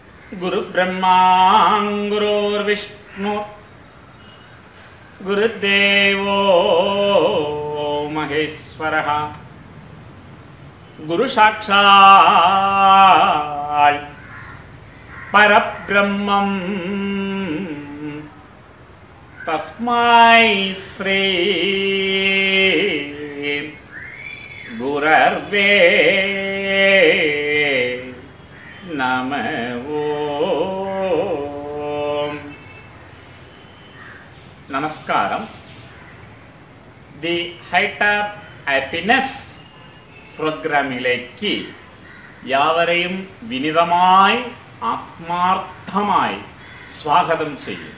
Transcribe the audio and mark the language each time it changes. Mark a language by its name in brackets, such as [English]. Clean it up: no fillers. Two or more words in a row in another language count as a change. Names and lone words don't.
[Sanskrit] गुरुब्रह्मा गुरुर्विष्णु गुरुदेवो महेश्वरः गुरुसाक्षात् परब्रह्मं तस्मै श्री गुरवे नमः। [Malayalam] നമസ്കാരം. ദി ഹൈറ്റ് ഓഫ് ഹാപ്പിനെസ് പ്രോഗ്രാമിലേക്ക് യാവരെയും വിനീതമായി ആത്മാർത്ഥമായി സ്വാഗതം ചെയ്യുന്നു.